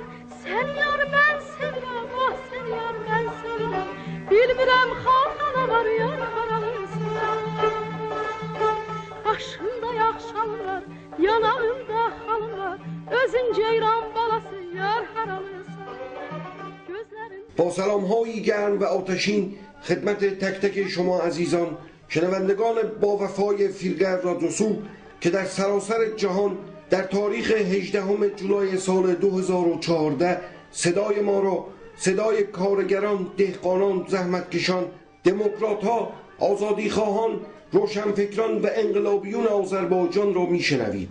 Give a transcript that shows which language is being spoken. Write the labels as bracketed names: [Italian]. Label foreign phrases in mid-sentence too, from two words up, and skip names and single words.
[Azerbaijani] Sen yar ben sevirəm, ah sen yar ben sevirəm. Bilmirəm xalqana var, yar haralısan. Başında yaxşalı var, yanağında halı var. Özün ceyran balası, yar haralısan. [Persian] با سلام هایی گرم و آتشین خدمت تک تک شما عزیزان شنوندگان با وفای فیلگر رادیوسو که در سراسر جهان در تاریخ 18 جولای سال 2014 صدای ما را، صدای کارگران، دهقانان، زحمتکشان، دموکرات‌ها، آزادیخواهان، روشنفکران و انقلابیون آذربایجان را میشنوید.